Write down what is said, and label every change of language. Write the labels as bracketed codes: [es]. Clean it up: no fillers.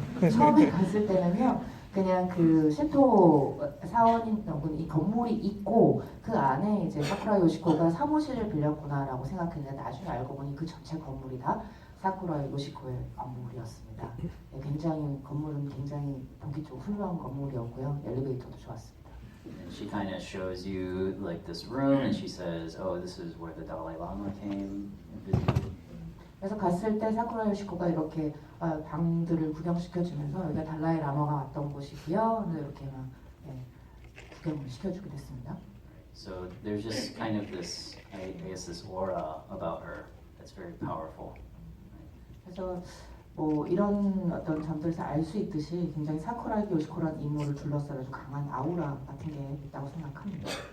[ko] 처음에 갔을 때는요, 그냥 그 신토 사원인 이 건물이 있고 그 안에 이제 사쿠라 요시코가 사무실을 빌렸구나라고 생각했는데 나중에 알고 보니 그 전체 건물이 다 사쿠라 요시코의 건물이었습니다. 건물은 굉장히 보기 좋은 훌륭한 건물이었고요. 엘리베이터도 좋았습니다. [en] And she kind of shows you like this room, and she says, "Oh, this is where the Dalai Lama came and visited." [ko] 그래서 갔을 때 사쿠라 요시코가 이렇게 방들을 구경시켜주면서 여기가 달라이 라마가 왔던 곳이고요. 이렇게 막 구경을 시켜주게 됐습니다. [en] So there's just kind of this, I guess, this aura about her that's very powerful. [ko] 그래서 뭐 이런 어떤 점들에서 알 수 있듯이 굉장히 사쿠라 요시코라는 인물을 둘러싸여 아주 강한 아우라 같은 게 있다고 생각합니다.